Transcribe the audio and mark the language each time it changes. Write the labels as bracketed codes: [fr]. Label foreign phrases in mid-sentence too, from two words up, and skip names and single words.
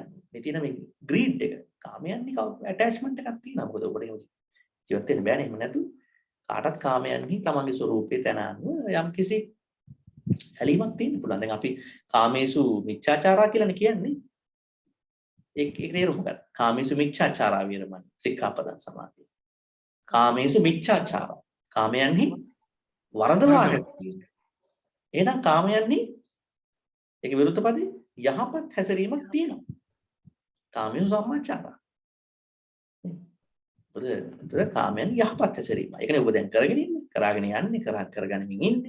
[si] මේ තියෙන මේ ග්‍රීඩ් එක. කාමයන්ගේ ඇටැච්මන්ට් එකක් තියෙනවා. මොකද ඔබට ජීවත් වෙන්න බෑනේ. එහෙම නැතු කාටත් කාමයන්ගේ තමන්ගේ ස්වરૂපේ තන අනුව යම්කිසි ඇලීමක් තියෙන්න පුළුවන්. දැන් අපි [pi] කාමේසු මිච්ඡාචාරා [si] කියලානේ කියන්නේ. ඒක තේරුම මොකක්ද? [pi] කාමේසු මිච්ඡාචාරා විරමණ සික්ඛාපදං සමාදිය. කාමේසු මිච්ඡාචාරා. [si] කාමයන්හි වරදවාගෙන තියෙනවා. එහෙනම් කාමයන්හි ඒක විරුද්ධ පදේ යහපත් හැසිරීමක් තියෙනවා. [pi] කාමේසු සම්මාචාරා. [si] ඒතර කාමයන් යහපත් හැසිරීම. ඒකනේ ඔබ දැන් කරගෙන ඉන්නේ. කරාගෙන යන්නේ, කරගනිමින් ඉන්නේ.